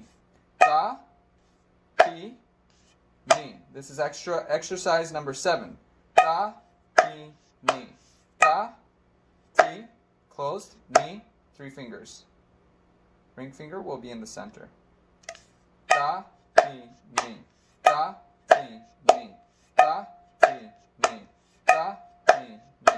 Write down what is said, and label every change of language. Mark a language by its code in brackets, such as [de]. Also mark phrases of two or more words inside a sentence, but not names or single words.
[en] Ta ti ni. This is exercise number 7. Ta ti ni. Ta ti, closed, ni, 3 fingers. Ring finger will be in the center. Ta ti ni. Ta ti ni. Ta ti ni. Ta ti ni.